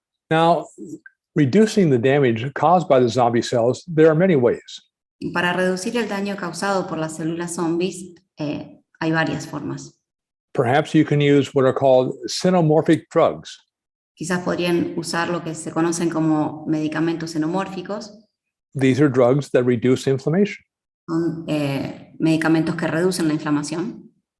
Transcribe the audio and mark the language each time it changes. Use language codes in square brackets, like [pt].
[en] Now, reducing the damage caused by the zombie cells, there are many ways. [es] Para reducir el daño causado por las células zombies, hay varias formas. [en] Perhaps you can use what are called Synomorphic Drugs. [es] Quizás podrían usar lo que se conocen como medicamentos xenomórficos. [en] These are drugs that reduce inflammation. [es] Son medicamentos que reducen la inflamación.